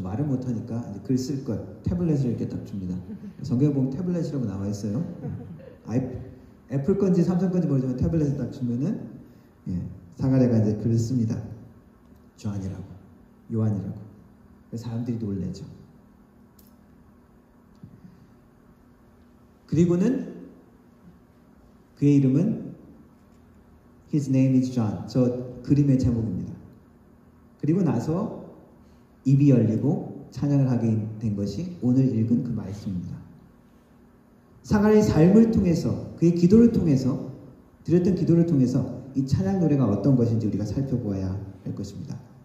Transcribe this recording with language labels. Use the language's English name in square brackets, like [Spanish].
[Korean] 말을 못하니까 글 쓸 걸 태블릿을 이렇게 딱 줍니다. 성경에 보면 태블릿이라고 나와 있어요. 애플 건지 삼성 건지 모르지만 태블릿을 딱 주면은 사가랴가 이제 글을 씁니다. 존이라고, 요한이라고. 그래서 사람들이 놀래죠. 그리고는 그의 이름은 [English] His name is John. [Korean] 저 그림의 제목입니다. 그리고 나서 입이 열리고 찬양을 하게 된 것이 오늘 읽은 그 말씀입니다. 사가랴의 삶을 통해서 그의 기도를 통해서 드렸던 기도를 통해서 이 찬양 노래가 어떤 것인지 우리가 살펴보아야 할 것입니다.